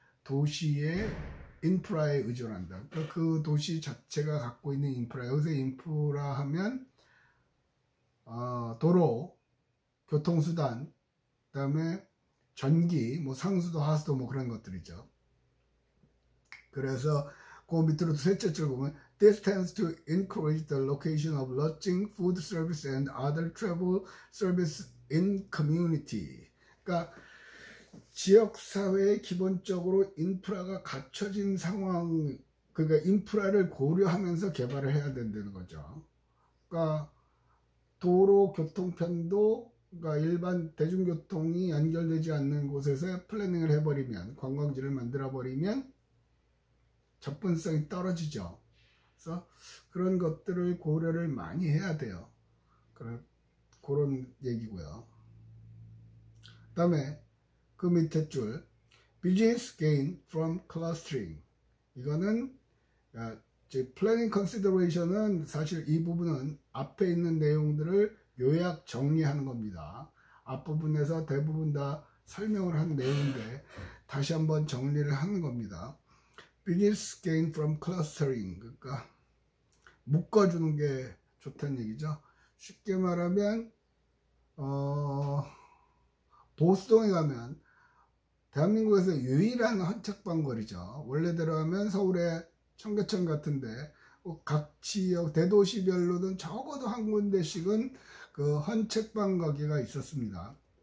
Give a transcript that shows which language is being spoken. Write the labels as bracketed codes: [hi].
[ko] 도시의 인프라에 의존한다. 그러니까 그 도시 자체가 갖고 있는 인프라, 여기서 인프라 하면 도로, 교통수단, 그 다음에 전기, 뭐 상수도, 하수도 뭐 그런 것들이죠. 그래서 그 밑으로 셋째 줄 보면 [en] This tends to encourage the location of lodging, food service and other travel service in community. [ko] 그러니까 지역사회에 기본적으로 인프라가 갖춰진 상황, 그러니까 인프라를 고려하면서 개발을 해야 된다는 거죠. 그러니까 도로 교통편도 그러니까 일반 대중교통이 연결되지 않는 곳에서 플래닝을 해버리면 관광지를 만들어버리면 접근성이 떨어지죠. 그래서 그런 것들을 고려를 많이 해야 돼요. 그런 얘기고요. 그 다음에 그 밑에 줄 [en] Business gain from clustering. [ko] 이거는 planning consideration은 사실 이 부분은 앞에 있는 내용들을 요약 정리하는 겁니다. 앞부분에서 대부분 다 설명을 한 내용인데 다시 한번 정리를 하는 겁니다. [en] Business gain from clustering. [ko] 그러니까 묶어주는 게 좋다는 얘기죠. 쉽게 말하면 보수동에 가면 대한민국에서 유일한 헌책방거리죠. 원래대로 하면 서울의 청계천 같은데 각 지역 대도시별로는 적어도 한 군데씩은 그 헌책방 가게가 있었습니다.